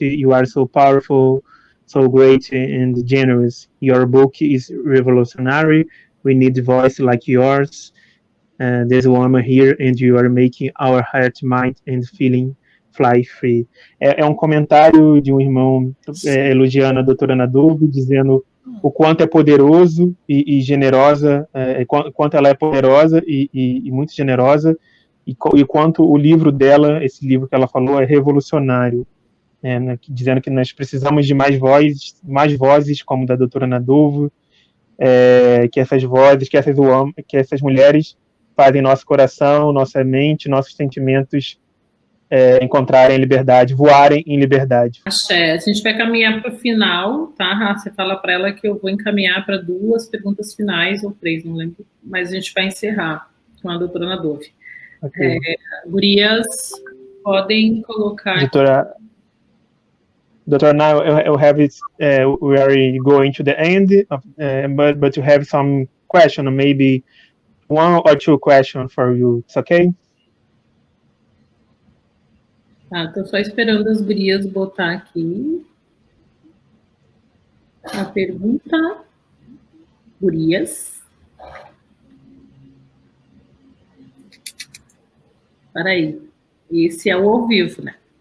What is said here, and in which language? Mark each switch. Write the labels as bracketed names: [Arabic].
[English] You are so powerful, so great and generous. Your book is revolutionary. We need a voice like yours. There's a woman here and you are making our heart, mind and feeling fly free. [Portuguese] É um comentário de um irmão elogiando a doutora Ana Dove, dizendo o quanto é poderoso e generosa, quanto ela é poderosa e muito generosa, e quanto o livro dela, esse livro que ela falou, é revolucionário, né, dizendo que nós precisamos de mais vozes como da doutora Ana Dove, que essas vozes, que essas mulheres fazem nosso coração, nossa mente, nossos sentimentos encontrarem liberdade, voarem em liberdade. Axé, a gente vai caminhar para o final, tá? Você fala para ela que eu vou encaminhar para 2 perguntas finais, ou 3, não lembro, mas a gente vai encerrar com a doutora Ana Dove. Okay. Gurias, podem colocar... [English] Doutor, now we are going to the end, but you have some question, maybe 1 or 2 questions for you. It's okay? [Portuguese] Tá, tô só esperando as gurias botar aqui a pergunta. Gurias. Peraí, esse é o ao vivo, né?